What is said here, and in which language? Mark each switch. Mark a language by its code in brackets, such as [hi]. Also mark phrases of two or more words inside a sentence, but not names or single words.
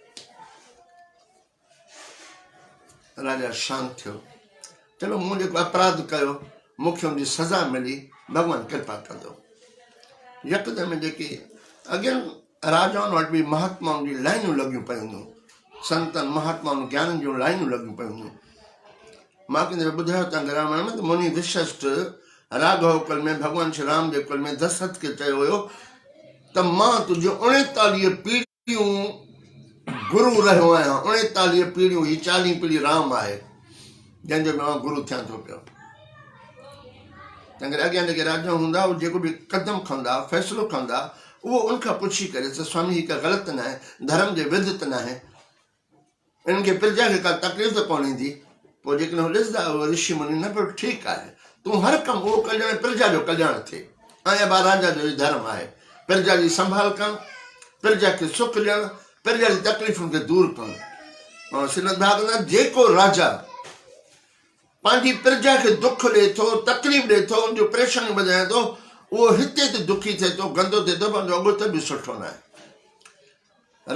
[sd] राजा शांत थियो, चलो मूं जेको अपराध कयो मूंखे हुनजी सज़ा मिली, भॻवानु कृपा कंदो। यकदमि जेके अॻियनि राजाउनि वटि बि महात्माउनि जी लाइनूं लॻियूं पियूं हूंदियूं, संतनि महात्माउनि ज्ञान जूं लाइनूं लॻियूं पियूं हूंदियूं। मां कंहिं दफ़े ॿुधायो तव्हांखे रामायण में त मुनि विशिष्ट राघव कुल में भगवान श्री राम जे कुल में दशरथ खे चयो हुयो त मां तुंहिंजो 39 पीढ़ियूं गुरु रहियो आहियां, 39 पीढ़ियूं, ही 40 पीढ़ी राम आहे। जंहिंजो मां गुरु थियां थो पियो। तंहिं करे अॻियां जेके राजा हूंदा उहे जेको बि कदम खणंदा फ़ैसिलो खणंदा उहो उनखां पुछी करे त स्वामी हीअ का ग़लति न आहे, धर्म जे विरुद्ध त न आहे, इन्हनि खे प्रजा खे का तकलीफ़ त कोन ईंदी। पोइ जेकॾहिं उहे ॾिसंदा उहो ऋषि मुनि न पियो ठीकु आहे, तूं हर कमु उहो कल्याण प्रजा जो कल्याण थिए। ऐं राजा जो धर्म आहे प्रजा जी संभाल करणु, प्रजा खे सुख ॾियणु, प्रजा जी तकलीफ़ुनि खे दूरि करणु। श्रीमद भागवत जेको राजा पंहिंजी प्रजा खे दुख ॾिए थो, तकलीफ़ ॾिए थो, उनजो परेशानी वधाए थो, उहो हिते त दुखी थिए थो, गंदो थिए थो, पंहिंजो अॻोते बि सुठो न आहे।